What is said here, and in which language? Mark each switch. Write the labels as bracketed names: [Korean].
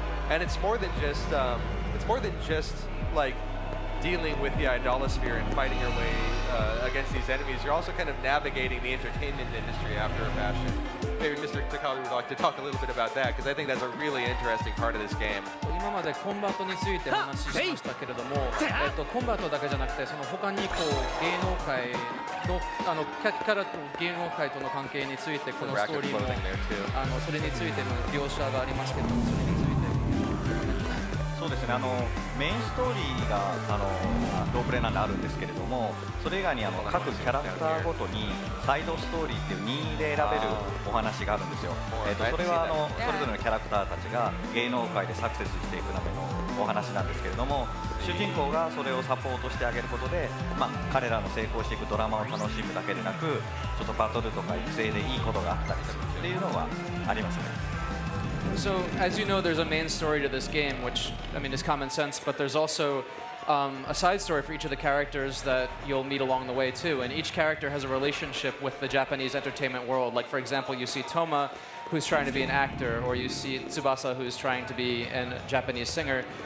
[English] And it's more than just, like, dealing with the idolasphere and fighting your way against these enemies. You're also kind of navigating the entertainment industry after a fashion. Maybe Mr. Takaru would like to talk a little bit about that, because I think that's a really interesting part of this game. [Japanese] 今までコンバートについてお話ししましたけれども、コンバートだけじゃなくてその他にこう芸能界のキャラと芸能界との関係についてこのストーリーもそれについての描写がありますけれども、それについて。そうですね、メインストーリーがロープレイなんであるんですけれども、それ以外に各キャラクターごとにサイドストーリーっていう任意で選べるお話があるんですよ。それはそれぞれのキャラクターたちが芸能界でサクセスしていくためのお話なんですけれども、主人公がそれをサポートしてあげることで、彼らの成功していくドラマを楽しむだけでなく、ちょっとバトルとか育成でいいことがあったりするっていうのはありますね。 [English] So, as you know, there's a main story to this game, which, I mean, is common sense, but there's also a side story for each of the characters that you'll meet along the way, too. And each character has a relationship with the Japanese entertainment world. Like, for example, you see Toma, who's trying to be an actor, or you see Tsubasa, who's trying to be a Japanese singer.